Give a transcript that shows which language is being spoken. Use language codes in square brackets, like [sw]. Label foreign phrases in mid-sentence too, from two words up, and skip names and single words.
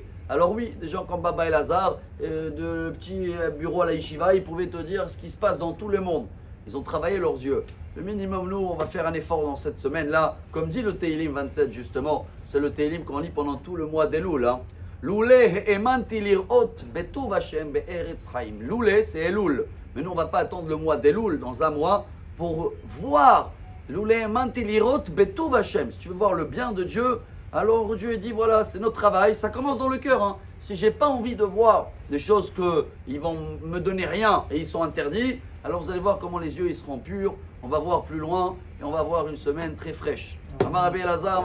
[fr] Alors oui, des gens comme Baba El Hazar, de petits bureaux à la yeshiva, ils pouvaient te dire ce qui se passe dans tout le monde. Ils ont travaillé leurs yeux. Le minimum, nous, on va faire un effort dans cette semaine-là. Comme dit le Teilim 27, justement, c'est le Teilim qu'on lit pendant tout le mois d'Elul. [he] לולא האמנתי לראות בטוב השם בארץ חיים. [fr] Loulé, c'est Elul. Mais nous, on ne va pas attendre le mois d'Elul dans un mois pour voir. [he] לולא האמנתי לראות בטוב השם. [fr] Si tu veux voir le bien de Dieu, alors Dieu dit, voilà, c'est notre travail. Ça commence dans le cœur. Si je n'ai pas envie de voir des choses qu'ils vont me donner rien et ils sont interdits, alors vous allez voir comment les yeux ils seront purs. On va voir plus loin et on va voir une semaine très fraîche. [he] אמר רבי אלעזר.